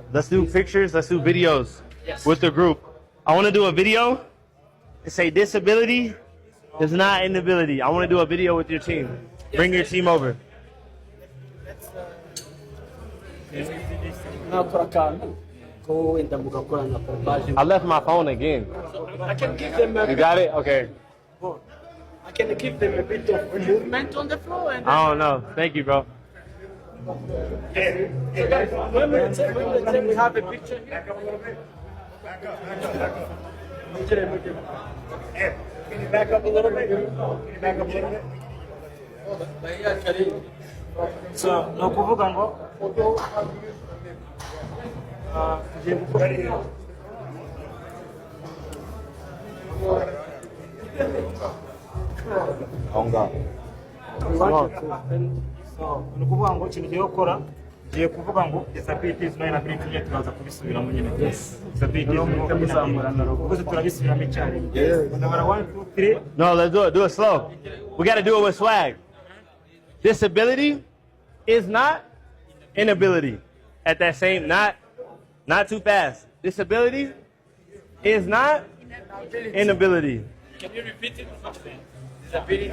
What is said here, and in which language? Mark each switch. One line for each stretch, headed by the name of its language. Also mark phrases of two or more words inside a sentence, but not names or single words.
English: Let's do pictures, let's do videos Yes. with the group. I want to do a video and say disability is not inability. I want to do a video with your team. Bring your team over. Go in the
Kinyarwanda: mugakora na kobashoboye.
English: I left my phone again. I can give them You got it? Okay. I can give them a bit of movement on the floor and I don't know. Thank you, bro. when we have a picture here. Can you back up a little bit? So,
Kinyarwanda: no kuvuga ngo tugiye gukora ni ukuvuga ngo ikintu ugiye gukora ugiye kuvuga ngo
English: disability is not inability
Kinyarwanda: nyine turaza kubisubiramo nyine
English: disability is not inability
Kinyarwanda: kuko turabisubiramo icyarimwe ndabara 1 2 3.
English: No, let's do it slow. We got to do it with swag. Disability is not inability. At that same, not too fast. Disability is not inability. Can you repeat it? Disability.